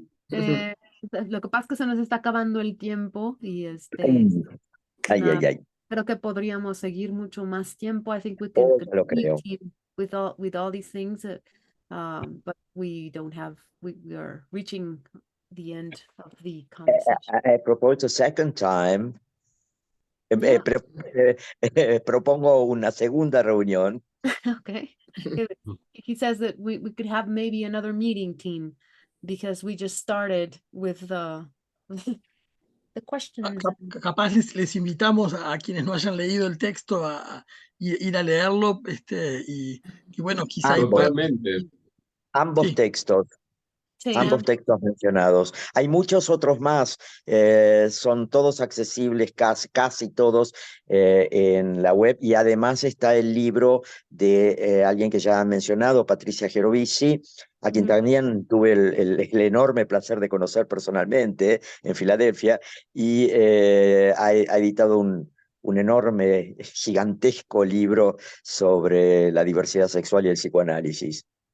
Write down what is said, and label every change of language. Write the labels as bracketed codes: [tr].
[es] Lo que pasa es que se nos está acabando el tiempo y Ay, ay, ay. creo que podríamos seguir mucho más tiempo. [en] I think we can [es] Oh, lo creo. [en] continue with all these things, but we don't have. We are reaching the end of the conversation. I propose a second time. Yeah. [es] Propongo una segunda reunión. [en] Okay. He says that we could have maybe another meeting, team, because we just started with the questions. [es] Capaz les invitamos a quienes no hayan leído el texto a ir a leerlo, y bueno, quizá ahí puedan... Ambos Sí. textos. Sí, Ambos textos mencionados. Hay muchos otros más, son todos accesibles, casi todos en la web, y además está el libro de alguien que ya han mencionado, Patricia Gerovici, a quien también tuve el enorme placer de conocer personalmente en Filadelfia, y ha editado un enorme, gigantesco libro sobre la diversidad sexual y el psicoanálisis.